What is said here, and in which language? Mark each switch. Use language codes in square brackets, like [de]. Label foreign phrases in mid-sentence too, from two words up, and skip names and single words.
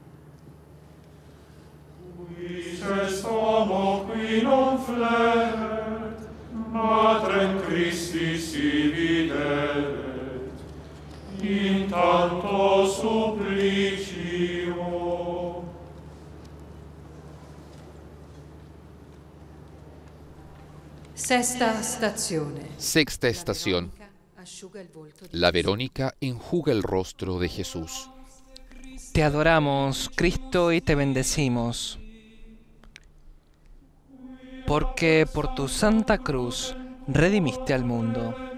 [la] Quis est homo qui non fleret, Matrem Christi si videret, in tanto supplicio. [it] Sexta estazione. [es] Sexta estación. La Verónica enjuga el rostro de Jesús. Te adoramos, Cristo, y te bendecimos, porque por tu santa cruz redimiste al mundo.